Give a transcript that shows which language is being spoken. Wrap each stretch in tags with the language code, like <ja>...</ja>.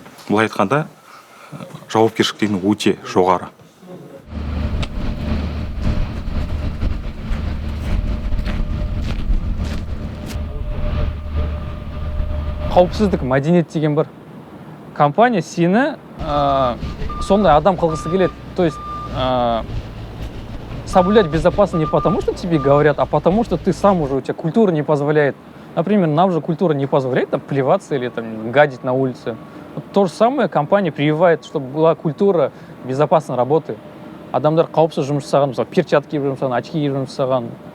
<kk>Бұл айтқанда жауапкершілік өте жоғары. Қауіпсіздік мәдениет деген бір компания сені сондай адам қылғысы келеді.</kk> <ru>То есть соблюдать безопасность не потому, что тебе говорят, а потому, что ты сам уже, у тебя культура не позволяет. Например, нам же культура не позволяет там плеваться или там гадить на улице. Вот то же самое компания прививает, чтобы была культура безопасной работы.</ru> <kk>Адамдар қауіпсіз жұмыс жасаған, мысалы, перчатки киіп жұмыс жасаған, очки киіп жұмыс жасаған.</kk>